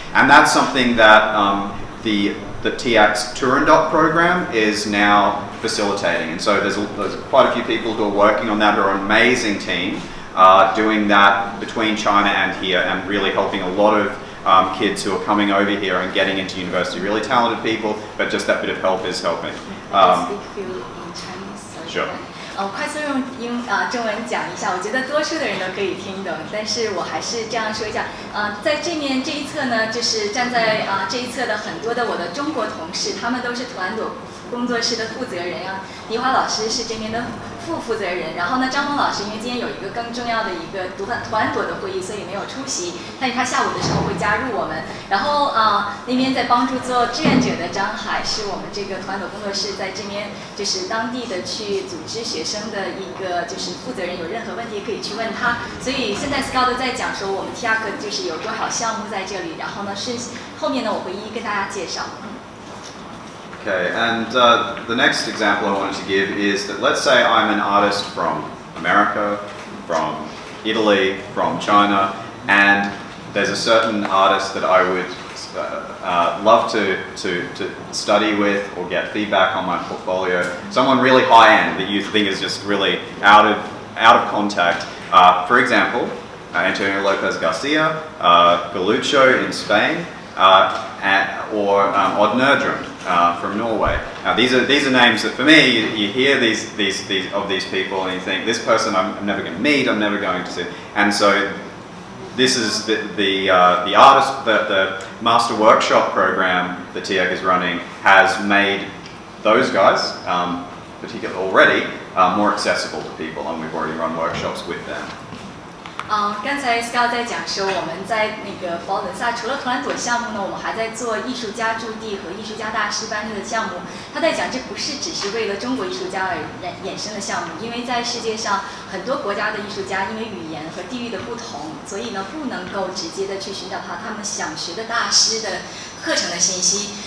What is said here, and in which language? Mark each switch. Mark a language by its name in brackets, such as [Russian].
[English] And that's something that the TIAC's Turandot program is now facilitating. And so there's quite a few people who are working on that, who are an amazing team, doing that between China and here, and really helping a lot of kids who are coming over here and getting into university. Really talented people, but just that bit of help is helping. Speak in Chinese. Sure. [Chinese] 快速用中文讲一下，我觉得多数的人都可以听懂，但是我还是这样说一下。在这一侧呢，就是站在这一侧的很多的我的中国同事，他们都是图兰朵工作室的负责人啊。迪华老师是这边的副负责人，然后呢，张峰老师因为今天有一个更重要的一个图兰朵的会议，所以没有出席，但是他下午的时候会加入我们。然后那边在帮助做志愿者的张海是我们这个图兰朵工作室在这边就是当地的去组织学生的一个就是负责人，有任何问题可以去问他。所以现在 Scout 在讲说我们 TIAC 就是有多少项目在这里，然后呢后面呢我会一一跟大家介绍。 [English] Okay, and the next example I wanted to give is that let's say I'm an artist from America, from Italy, from China, and there's a certain artist that I would love to study with or get feedback on my portfolio. Someone really high-end that you think is just really out of contact. For example, Antonio Lopez Garcia, Galucho in Spain, or Odd Nerdrum from Norway. Now these are names that for me you hear these people and you think this person I'm never going to meet, I'm never going to see, and so this is the artist, the master workshop program that TIAC is running has made those guys, particularly already, more accessible to people, and we've already run workshops with them. [Chinese] 刚才 Scott 在讲说，我们在那个佛罗伦萨除了图兰朵项目呢，我们还在做艺术家驻地和艺术家大师班这个项目。他在讲，这不是只是为了中国艺术家而衍生的项目，因为在世界上很多国家的艺术家因为语言和地域的不同，所以呢不能够直接的去寻找他们想学的大师的课程的信息。